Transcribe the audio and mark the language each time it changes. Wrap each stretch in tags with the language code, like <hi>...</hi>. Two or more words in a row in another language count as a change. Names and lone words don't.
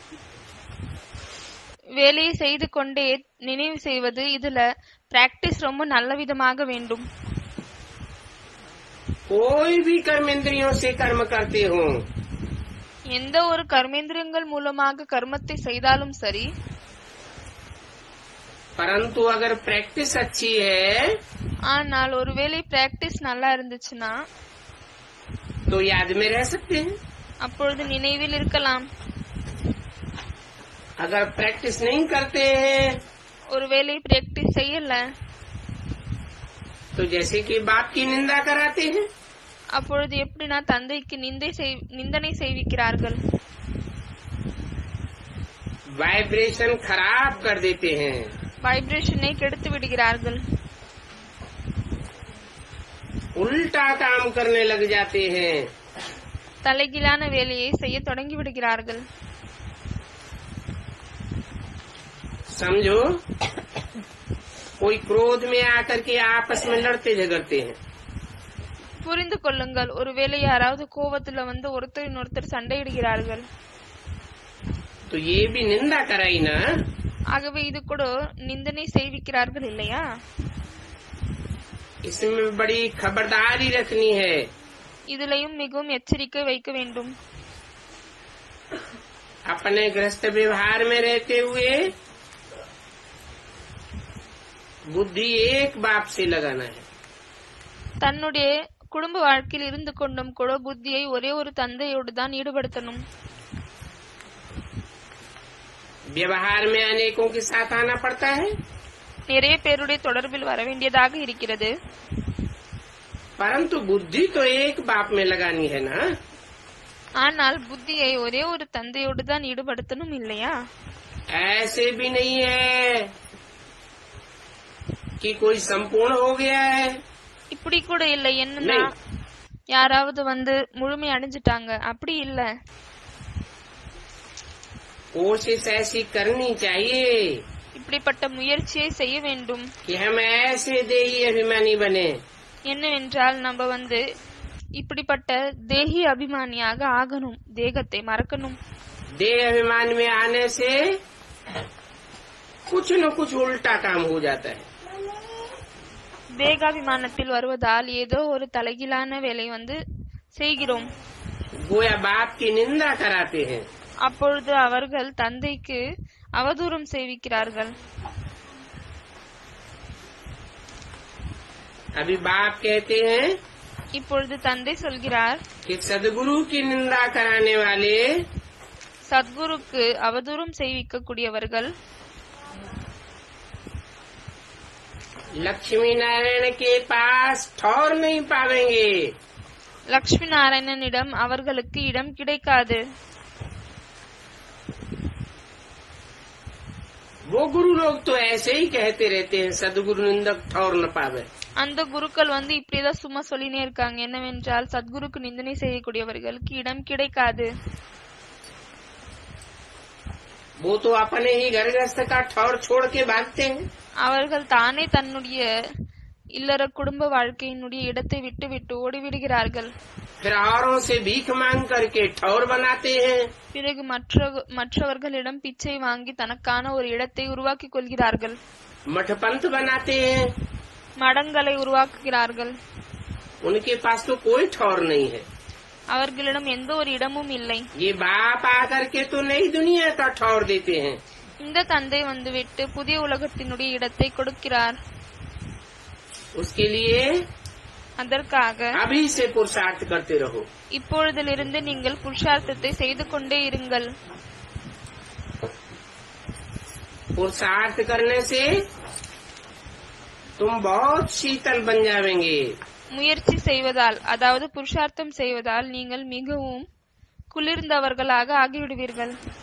<ta>வேலையை செய்து கொண்டே நினைவு செய்வது, இதுல பிராக்டிஸ் ரொம்ப நல்ல விதமாக வேண்டும்.</ta> <hi>कोई भी कर्मेंद्रियों से कर्म करते हो,</hi> <ta>எந்த ஒரு கர்மேந்திரியங்கள் மூலமாக கர்மத்தை செய்தாலும் சரி,</ta> <hi>परंतु अगर प्रैक्टिस अच्छी है</hi> <ta>ஆனால் ஒருவேளை பிராக்டிஸ் நல்லா இருந்துச்சுன்னா</ta> <hi>तो याद में रह सकते हैं।</hi> <ta>அப்பொழுது நினைவில் இருக்கலாம்.</ta> <hi>अगर प्रैक्टिस नहीं करते हैं</hi> <ta>ஒருவேளை பிராக்டிஸ் செய்யல,</ta> <hi>तो जैसे कि बाप की निंदा कराते हैं,</hi> <ta>அப்பொழுது எப்படின்னா தந்தைக்கு நிந்தனை செய்விக்கிறார்கள்,</ta> <hi>वाइब्रेशन खराब कर देते हैं।</hi> <ta>வைப்ரேஷனை கெடுத்து விடுகிறார்கள்,</ta> <hi>उल्टा काम करने लग जाते हैं।</hi> <ta>தலைகீழான வேலையை செய்ய தொடங்கி விடுகிறார்கள்.</ta> <hi>समझो कोई क्रोध में आकर के आपस में लड़ते झगड़ते हैं,</hi> <ta>புரிந்து கொள்ளுங்கள், ஒருவேளை யாராவது கோபத்துல வந்து ஒருத்தரின் ஒருத்தர் சண்டையிடுகிறார்கள்,</ta> <hi>तो ये भी निंदा कराई ना।</hi> <ta>ஆகவே இது கூட நிந்தனை செய்விக்கிறார்கள் இல்லையா?</ta> <hi>इसमें बड़ी खबरदारी रखनी है।</hi> <ta>இதுலயும் மிகவும் எச்சரிக்கை வைக்க வேண்டும்.</ta> <hi>अपने गृहस्थ व्यवहार में रहते हुए बुद्धि एक बाप से लगाना है।</hi> <ta>தன்னுடைய குடும்ப வாழ்க்கையில் இருந்து கொண்டும் கூட புத்தியை ஒரே ஒரு தந்தையோடு தான் ஈடுபடுத்தணும்.</ta> <hi>व्यवहार में अनेकों के साथ आना पड़ता है,</hi> <ta>நிறைய பேருடைய தொடர்பில் வர வேண்டியதாக இருக்கிறது.</ta> <hi>परंतु बुद्धि तो एक बाप में लगानी है ना।</hi> <ta>ஆனால் புத்தியை ஒரே ஒரு தந்தையோடு தான் ஈடுபடுத்தணும் இல்லையா?</ta> <hi>ऐसे भी नहीं है कि कोई संपूर्ण हो गया है।</hi> <ta>இப்படி கூட இல்லை, என்னன்னா யாராவது வந்து முழுமை அடைஞ்சிட்டாங்க, அப்படி இல்ல.</ta> <hi>कोशिश ऐसी करनी चाहिए</hi> <ta>இப்படிப்பட்ட முயற்சியை செய்ய வேண்டும்.</ta> <hi>कि हम ऐसे देही अभिमानी बने।</hi> <ta>என்னவென்றால் நம்ம வந்து இப்படிப்பட்ட தேகி அபிமானியாக ஆகணும், தேகத்தை மறக்கணும்.</ta> <hi>देह अभिमान में आने से कुछ न कुछ उल्टा काम हो जाता है।</hi> <ta>தேகாபிமானத்தில் வருவதால் ஏதோ ஒரு தலைகீழான வேலை வந்து செய்கிறோம்.</ta> <hi>गोया बाप की निंदा कराते हैं।</hi> <ta>அப்பொழுது அவர்கள் தந்தைக்கு அவதூறம் செய்விக்கிறார்கள்.</ta> <hi>अभी बाप कहते हैं</hi> <ta>இப்பொழுது தந்தை சொல்கிறார்,</ta> <hi>कि सदगुरु की निंदा कराने वाले</hi> <ta>சத்குருக்கு அவதூறம் செய்விக்கக்கூடியவர்கள்</ta> <hi>लक्ष्मी नारायण के पास ठौर नहीं पावेंगे।</hi> <ta>லக்ஷ்மி நாராயணனிடம் அவர்களுக்கு இடம் கிடைக்காது.</ta> <hi>वो गुरु लोग तो ऐसे ही कहते रहते हैं, सदगुरु निंदक ठौर न पावे।</hi> <ta>அந்த குருக்கள் வந்து இப்படிதான் சும்மா சொல்லினே இருக்காங்க, என்னவென்றால் சத்குருக்கு நிந்தனை செய்யக்கூடியவர்களுக்கு இடம் கிடைக்காது.</ta> <hi>वो तो अपने ही घर गृहस्थ का ठौर छोड़ के भागते हैं।</hi> <ta>அவர்கள் தானே தன்னுடைய இல்லற குடும்ப வாழ்க்கையினுடைய இடத்தை விட்டு விட்டு ஓடிவிடுகிறார்கள்.</ta> <hi>फिर औरों से भीख मांग करके ठौर बनाते हैं।</hi> <ta>பிறகு மற்றவர்களிடம் பிச்சை வாங்கி தனக்கான ஒரு இடத்தை உருவாக்கிக் கொள்கிறார்கள்.</ta> <hi>मठ पंथ बनाते हैं।</hi> <ta>மடங்களை உருவாக்குகிறார்கள்.</ta> <hi>उनके पास तो कोई ठौर नहीं है।</hi> <ta>அவர்களிடம் எந்த ஒரு இடமும் இல்லை.</ta> <hi>ये बाप आकर के तो नई दुनिया का ठौर देते हैं।</hi> <ta>இந்த தந்தை வந்துவிட்டு புதிய உலகத்தினுடைய இடத்தை கொடுக்கிறார்.</ta> <hi>उसके लिए</hi> <ta>அதற்காக</ta> <hi>अभी से पुरुषार्थ करते रहो।</hi> <ta>இப்பொழுதிலிருந்து நீங்கள் புருஷார்த்தத்தை செய்து கொண்டே இருங்கள்.</ta> <hi>पुरुषार्थ करने से तुम बहुत शीतल बन जाएंगे।</hi> <ta>முயற்சி செய்வதால், அதாவது புருஷார்த்தம் செய்வதால் நீங்கள் மிகவும் குளிர்ந்தவர்களாக ஆகிவிடுவீர்கள்.</ta>